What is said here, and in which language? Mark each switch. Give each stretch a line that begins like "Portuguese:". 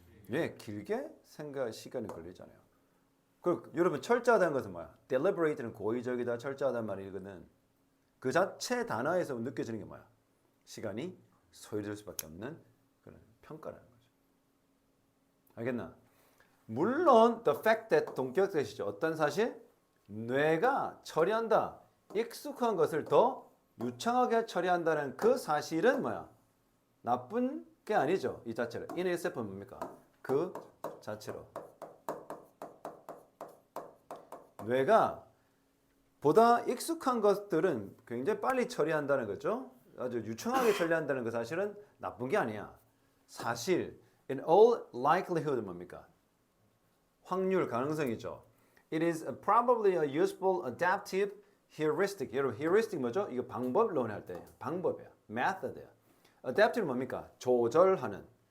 Korean: 예, 길게 시간이 걸리잖아요. 그리고 여러분 철저하다는 것은 뭐야? deliberate는 고의적이다, 철저하다는 말이거든. 그 자체 단어에서 느껴지는 게 뭐야? 시간이 소요될 수밖에 없는 그런 평가라는 거죠. 알겠나? 물론 the fact that 동격뜻이죠. 어떤 사실? 뇌가 처리한다. 익숙한 것을 더 유창하게 처리한다는 그 사실은 뭐야? 나쁜 게 아니죠. 이 자체로. in itself은 뭡니까? 그 자체로. 뇌가 보다 익숙한 것들은 굉장히 빨리 처리한다는 거죠. 아주 유창하게 처리한다는 그 사실은 나쁜 게 아니야. 사실 in all likelihood 뭡니까? 확률, 가능성이죠.
English: It is probably a useful adaptive heuristic.
Korean: 여러분 heuristic 뭐죠? 이거 방법론 할 때 방법이야. method야. adaptive 뭡니까? 조정하는.